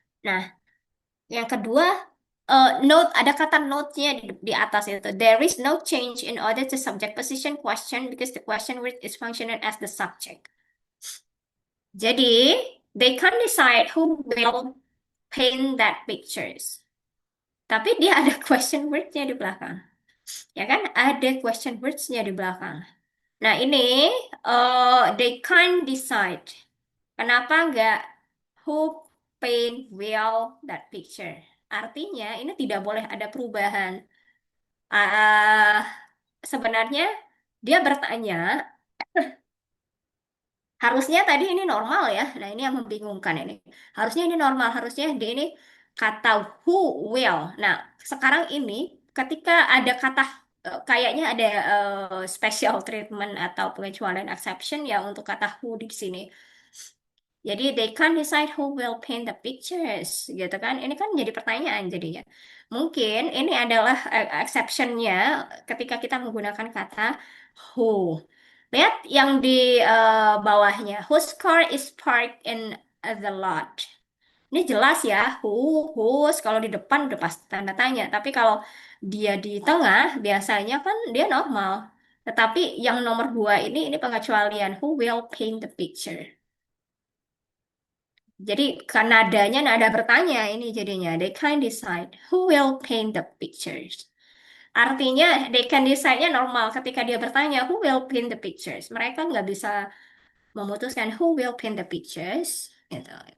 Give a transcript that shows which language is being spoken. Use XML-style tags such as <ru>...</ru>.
<id>Nah, yang kedua, note, ada kata note-nya di atas itu.</id> <en>There is no change in order to subject position question because the question word is functioning as the subject.</en> <id>Jadi,</id> <en>they can't decide who will paint that pictures.</en> <id>Tapi dia ada question word-nya di belakang. Ya kan? Ada question words-nya di belakang. Nah, ini</id> <en>they can't decide.</en> <id>Kenapa nggak</id> <en>who paint well that picture?</en> <id>Artinya ini tidak boleh ada perubahan. Ah, sebenarnya dia bertanya, harusnya tadi ini normal ya. Nah, ini yang membingungkan ini. Harusnya ini normal, harusnya di ini kata who will. Nah, sekarang ini ketika ada kata kayaknya ada special treatment atau pengecualian exception ya untuk kata who di sini.</id> <en>Jadi they can't decide who will paint the pictures,</en> <id>gitu kan? Ini kan jadi pertanyaan jadinya. Mungkin ini adalah exceptionnya ketika kita menggunakan kata who. Lihat yang di bawahnya.</id> <en>Whose car is parked in the lot?</en> <id>Ini jelas ya, whose kalau di depan udah pasti tanda tanya. Tapi kalau dia di tengah, biasanya kan dia normal. Tetapi yang nomor dua ini pengecualian.</id> <en>Who will paint the picture?</en> <id>Jadi karena nadanya nada bertanya ini jadinya</id> <en>they can decide who will paint the pictures. Artinya they can decide-nya</en> <id>normal ketika dia bertanya</id> <en>who will paint the pictures.</en> <id>Mereka nggak bisa memutuskan</id> <en>who will paint the pictures.</en> <id>Gitu.</id>